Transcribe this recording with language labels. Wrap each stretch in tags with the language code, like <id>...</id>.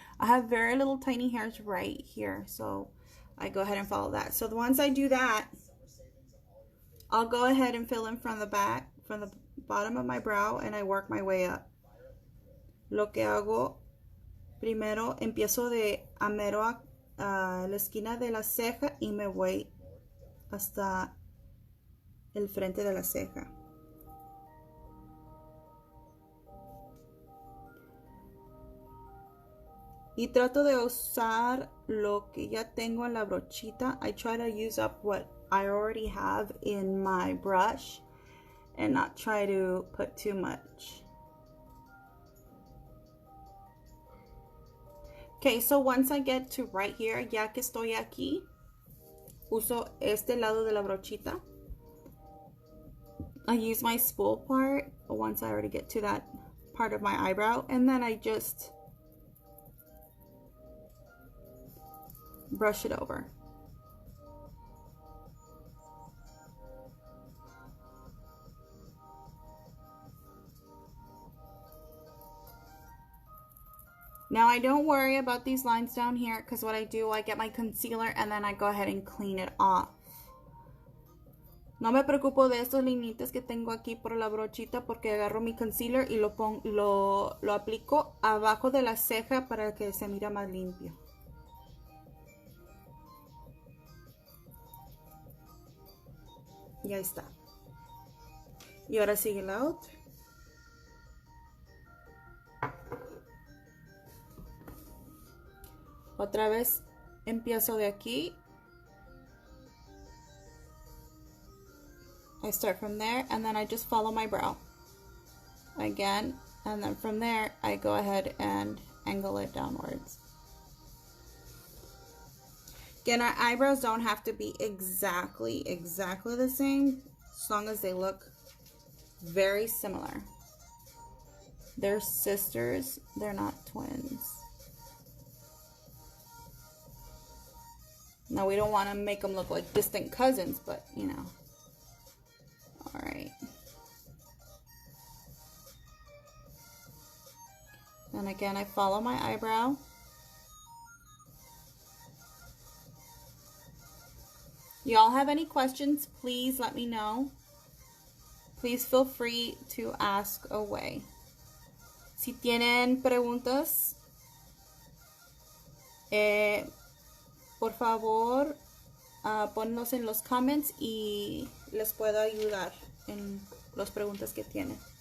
<en>I have very little tiny hairs right here. So I go ahead and follow that. So once I do that, I'll go ahead and fill in from the back, from the bottom of my brow, and I work my way up.</en> <es>Lo que hago primero, empiezo de a mero a la esquina de la ceja y me voy hasta el frente de la ceja. Y trato de usar lo que ya tengo en la brochita.</es> <en>I try to use up what I already have in my brush and not try to put too much. Okay, so once I get to right here,</en> <es>ya que estoy aquí, uso este lado de la brochita.</es> <en>I use my spool part once I already get to that part of my eyebrow, and then I just brush it over. Now I don't worry about these lines down here because what I do, I get my concealer and then I go ahead and clean it off.</en> <es>No me preocupo de estos linitas que tengo aquí por la brochita porque agarro mi concealer y lo aplico abajo de la ceja para que se mire más limpio. Ya está. Y ahora sigue la otra. Otra vez empiezo de aquí.</es> <en>I start from there and then I just follow my brow again, and then from there I go ahead and angle it downwards. Again, our eyebrows don't have to be exactly the same, as long as they look very similar. They're sisters, they're not twins. Now we don't want to make them look like distant cousins, but you know. All right. And again, I follow my eyebrow. Y'all have any questions, please let me know. Please feel free to ask away.</en> <es>Si tienen preguntas, por favor, ponlos en los comments y les puedo ayudar en las preguntas que tienen.</es>